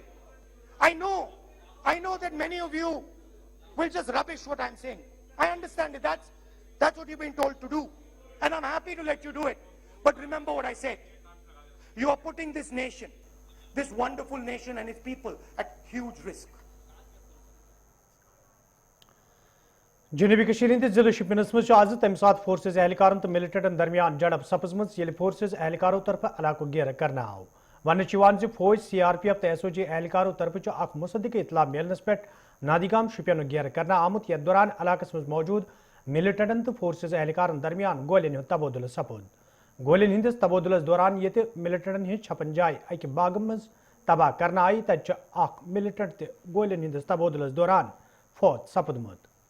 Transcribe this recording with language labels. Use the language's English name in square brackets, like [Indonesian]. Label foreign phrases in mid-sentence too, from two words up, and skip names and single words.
[English] I know that many of you will just rubbish what I'm saying. I understand it. That's what you've been told to do. And I'm happy to let you do it. But remember what I said. You are putting this nation, this wonderful nation and its people at huge risk. [Kashmiri] जनूबी कशीर हंदिस जिले शिपियंस मज आज तम सात फोर्सेज एहलकारन तो मिलिटेंटन दरमियान झड़प सपजम ये फोर्सेज एहलकारों तरफ इलाको घेर करना आव वन फौज CRPF तो SOG एहलकारों तरफ अख मुसदिक इतला मिलनस पे नादिगाम शिपियन घेर करना आमुत यथ दौरान इलाकस मज मौजूद मिलिटेंटन तो फोर्सेज एहलकारन दरमियान गोलियन तबादुल सपोद गोलियन हंदिस तबादुलस दौरान ये मिलिटेंटन हज 56 जाय अक बाग मज तबाह करना आई तत अख मिलिटेंट तो गोलियन हंदिस तबादुलस दौरान फौत सपदमुत।